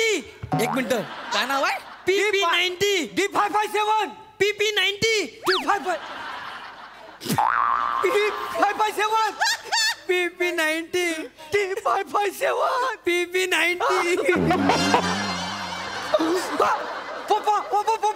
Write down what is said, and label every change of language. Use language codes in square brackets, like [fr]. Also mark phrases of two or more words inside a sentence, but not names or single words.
[mr] एक मिनिट. काय नाव आहे? PP90. D557 PP90. D557 PP90. D557 PP90. Papa papa papa